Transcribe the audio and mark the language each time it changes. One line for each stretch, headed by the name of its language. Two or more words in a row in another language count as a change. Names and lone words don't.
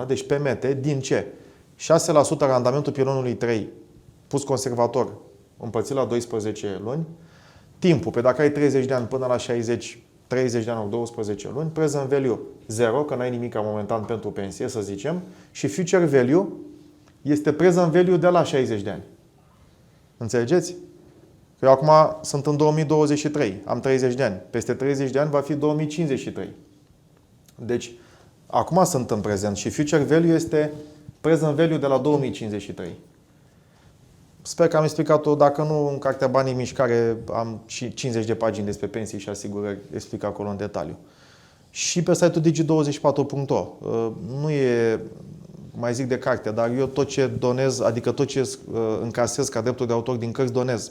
Romanian: Deci pe mete, din ce? 6% randamentul pilonului 3 pus conservator împărțit la 12 luni. Timpul, pe dacă ai 30 de ani până la 60, 30 de ani ori 12 luni,
English: present value
Romanian: 0, că n-ai nimic momentan pentru pensie, să zicem, și
English: future value
Romanian: este
English: present value
Romanian: de la 60 de ani. Înțelegeți? Că eu acum sunt în 2023, am 30 de ani. Peste 30 de ani va fi 2053. Deci, acum sunt în prezent și
English: future value
Romanian: este
English: present value
Romanian: de la 2053. Sper că am explicat-o, dacă nu, în cartea Banii în Mișcare am și 50 de pagini despre pensii și asigurări, explic acolo în detaliu. Și pe site-ul digi24.ro. Nu e, mai zic de carte, dar eu tot ce donez, adică tot ce încasez ca drepturi de autor din cărți, donez.